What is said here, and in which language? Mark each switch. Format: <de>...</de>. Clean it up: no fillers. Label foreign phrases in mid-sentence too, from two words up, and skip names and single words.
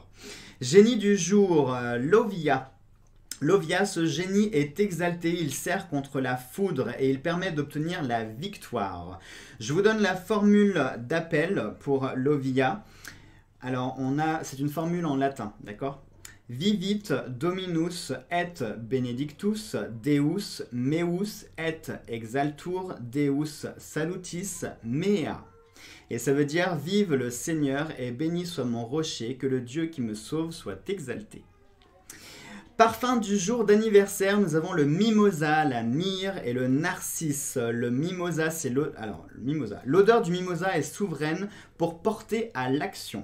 <fr>Génie du jour, Lovia. Lovia, ce génie est exalté, il sert contre la foudre et il permet d'obtenir la victoire. Je vous donne la formule d'appel pour Lovia. Alors, c'est une formule en latin, d'accord?</fr> <la>Vivit Dominus et benedictus Deus meus et exaltur Deus salutis mea.</la> <fr>Et ça veut dire, vive le Seigneur et béni soit mon rocher, que le Dieu qui me sauve soit exalté. Parfum du jour d'anniversaire, nous avons le mimosa, la myrrhe et le narcisse. Le mimosa, c'est l'odeur du mimosa est souveraine pour porter à l'action.</fr>